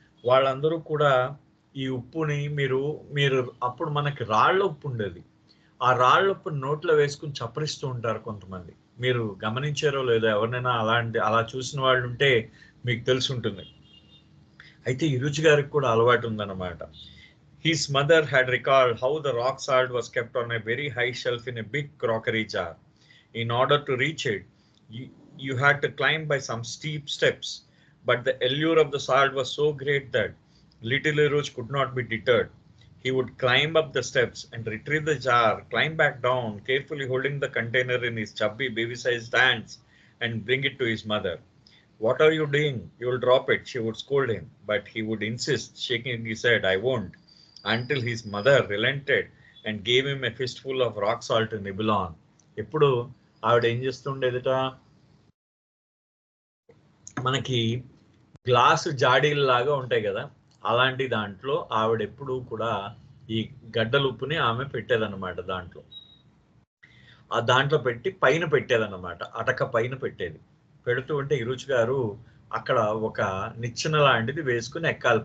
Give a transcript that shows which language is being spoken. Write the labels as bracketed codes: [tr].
[te] వాళ్ళందరూ కూడా ఈ ఉప్పుని మీరు అప్పుడు మనకి రాళ్ళ ఉప్పు ఉండేది. ఆ రాళ్ళ ఉప్పు నోట్లో వేసుకుని చప్పరిస్తూ ఉంటారు కొంతమంది. మీరు గమనించారో లేదో, ఎవరినైనా అలా చూసిన వాళ్ళు ఉంటే మీకు తెలిసి ఉంటుంది. అయితే ఇరుచి గారికి కూడా అలవాటు ఉందన్నమాట. [en] His mother had recalled how the rock salt was kept on a very high shelf in a big crockery jar. In order to reach it, you had to climb by some steep steps, but the allure of the salt was so great that little Iruch could not be deterred. He would climb up the steps and retrieve the jar, climb back down, carefully holding the container in his chubby baby-sized hands, and bring it to his mother. What are you doing? You will drop it, she would scold him, but he would insist, shaking his head, I won't, until his mother relented and gave him a fistful of rock salt to nibble on. [te] ఇప్పుడు ఆవిడ ఏం చేస్తుండేదిట, మనకి glass జాడీల్లాగా ఉంటాయి కదా, అలాంటి దాంట్లో ఆవిడ ఎప్పుడు కూడా ఈ గడ్డల ఉప్పుని ఆమె పెట్టేదన్నమాట. దాంట్లో పెట్టి పైన పెట్టేదన్నమాట, అటక పైన పెట్టేది. పెడుతూ ఉంటే ఇరుచి గారు అక్కడ ఒక నిచ్చెన లాంటిది వేసుకుని ఎక్కాలి.